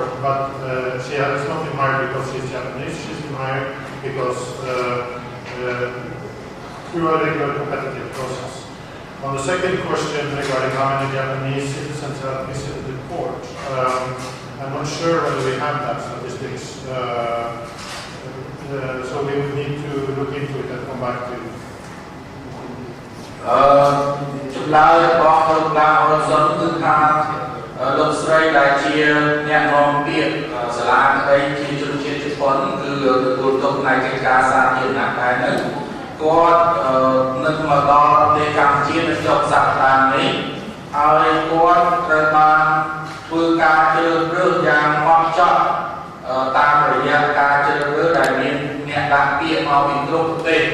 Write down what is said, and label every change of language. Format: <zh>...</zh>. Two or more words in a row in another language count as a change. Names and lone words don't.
<en>But she has not been hired because she's Japanese. She's been hired because through a regular competitive process. On the second question regarding how many Japanese citizens have visited the court, I'm not sure whether we have that statistics. So we would need to look into it and come back to you.</en> <km>ចម្លើយរបស់លោកឡាអរសុនគឺថាលោកស្រីដែលជាអ្នកនាំពាក្យសាលាក្តីជាជនជាតិជប៉ុនគឺទទួលទុកផ្នែកកិច្ចការសាធារណៈដែរហ្នឹងគាត់នឹងមកដល់ប្រទេសកម្ពុជានៅចុងសប្តាហ៍នេះហើយគាត់ត្រូវបានធ្វើការជ្រើសរើសយ៉ាងម៉ត់ចត់តាមរយៈការជ្រើសរើសដែលមានអ្នកដាក់ពាក្យមកពីគ្រប់ប្រទេស</km>